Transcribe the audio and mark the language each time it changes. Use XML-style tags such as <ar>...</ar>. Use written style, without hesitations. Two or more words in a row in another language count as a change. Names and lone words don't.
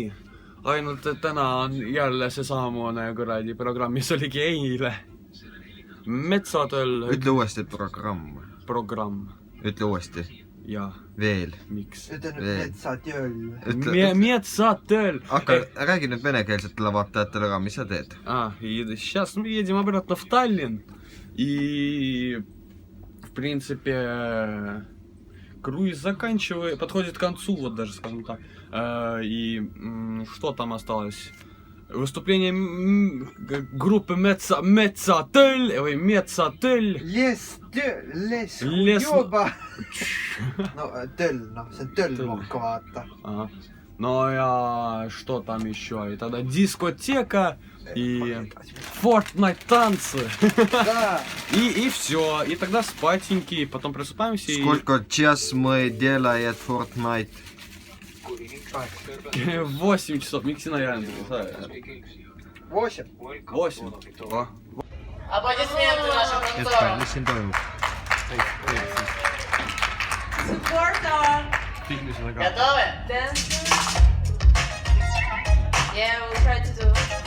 <et>Ainult, et täna on jälle see saamune kuradi programm, mis oligi eile. Metsatöll. Ütle uuesti programm. Programm. Ütle uuesti. Ja. Veel. Miks? Ütle nüüd metsatöll. Metsatöll. Räägi nüüd venekeelsetele vaatajatele ka, mis sa teed?</et> <ru>Сейчас мы едем обратно в Таллин. И, в принципе, круиз подходит к концу, вот даже скажем так. И что там осталось? Выступление группы Metsatöll või Metsatöll. Les Juba.</ru> <et>No töll, see on töllmokka vaata. No ja</et> <ru>что там еще? И тогда дискотека и Fortnite танцы. И все. И тогда спатеньки, потом просыпаемся и... Сколько час мы делаем Fortnite? 8 часов.</ru> <et>Miks sina jäänud? 8.</et> <ru>Аплодисменты нашим танцорам.</ru> <et>Mis siin toimub? Supporter.</et> <en>Готовы? Yeah, we'll try to do.</en>